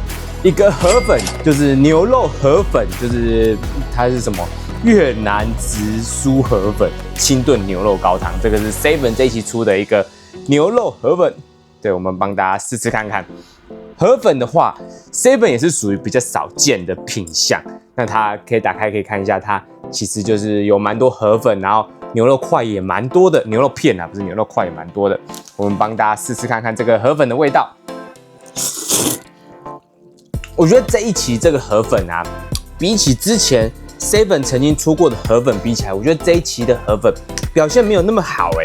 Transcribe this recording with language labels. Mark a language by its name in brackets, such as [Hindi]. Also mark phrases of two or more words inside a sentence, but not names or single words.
[Chinese] 一個河粉，就是牛肉河粉，就是它是什麼越南直酥河粉清燉牛肉高湯，這個是 Seven 這一期出的一個牛肉河粉。對，我們幫大家試試看看。河粉的話 ，Seven 也是屬於比較少見的品項。那它可以打開可以看一下，它其實就是有蠻多河粉，然後牛肉塊也蠻多的，牛肉片啊，不是牛肉塊也蠻多的。我們幫大家試試看看這個河粉的味道。我覺得這一期這個河粉啊，比起之前 Seven 曾經出過的河粉比起來，我覺得這一期的河粉表現沒有那麼好哎。